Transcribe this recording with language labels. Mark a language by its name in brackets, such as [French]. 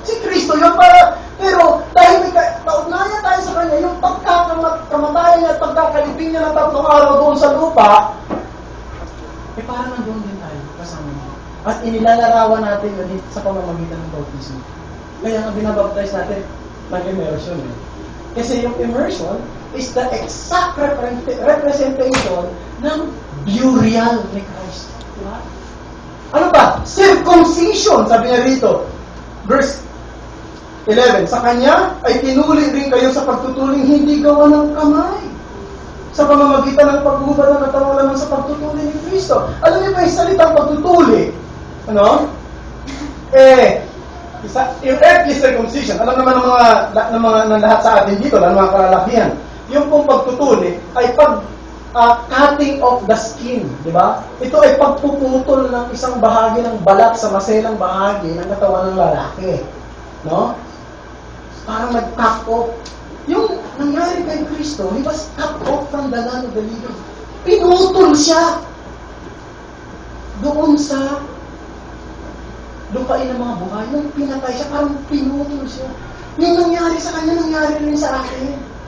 [Filipino] Si Kristo yun pero dahil may kaugnayan tayo sa Kanya, yung pagkakamatayan niya at pagkakalibing niya ng 3 araw doon sa lupa, eh parang nandun din tayo kasama niya. At inilalarawan natin yun sa pamamagitan ng bautismo. Kaya nga binabaptize natin nag-immersion. Kasi yung immersion [English] is the exact representation [Filipino] ng burial ni Christ. Diba? Ano ba? Circumcision, sabi niya rito. Verse 11, sa Kanya ay tinuli rin kayo sa pagtutuling hindi gawa ng kamay. Sa pamamagitan ng paghubad ng katawan lamang sa pagtutuli ni Kristo. Alam niyo ba yung salitang pagtutuli? Ano? Yung earthly circumcision, alam naman ng lahat sa atin dito, ng mga kalalakihan. Yung pong pagtutuli ay [English] cutting of the skin, [Filipino] di ba? Ito ay pagpuputol ng isang bahagi ng balat sa maselang bahagi ng katawan ng lalaki. No? Parang nag-cut off. Yung nangyari kay Kristo, [English] he was cut off from the land of the living. [Filipino] Pinutol siya doon sa lupain ng mga buhay. Nung pinatay siya, parang pinutol siya. Yung nangyari sa kanya, nangyari rin sa akin.